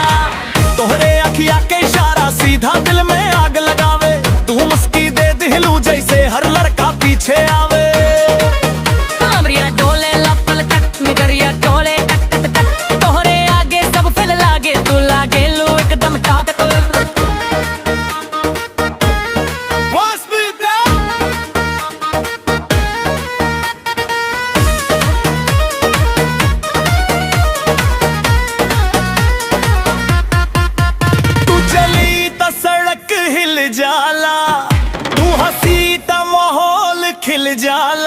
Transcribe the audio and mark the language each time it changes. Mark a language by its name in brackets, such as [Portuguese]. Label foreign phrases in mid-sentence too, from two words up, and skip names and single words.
[Bhojpuri] तोहरे अखिया के इशारा सीधा दिल में आग लगावे। तू मुस्की दे दिलू जैसे हर लड़का पीछे आवे। कमरिया डोले लपल तक, निगरिया डोले टक टक टक। तोहरे आगे सब फेल लागे, तू लागे लो एकदम टक। [English] What's with that? [Bhojpuri] तू चली त सड़क हिल जाला, तू हंसी त माहौल खिल जाला।